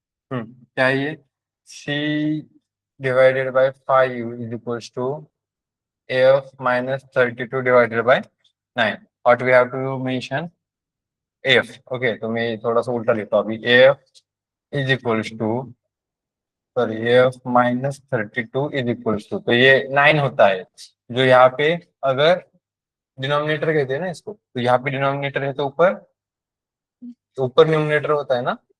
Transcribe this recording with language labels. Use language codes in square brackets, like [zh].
[hi] क्या है ये [en] c divided by 5 is equals to af minus 32 divided by 9. What we have to mention af. [hi] Okay तो मैं थोड़ा सा उल्टा लिखता हूँ अभी af is equals to sorry af minus 32 is equals to तो ये 9 होता है जो यहाँ पे अगर डिनोमिनेटर कहते हैं ना इसको तो यहाँ पे डिनोमिनेटर है तो ऊपर न्यूमिनेटर होता है ना.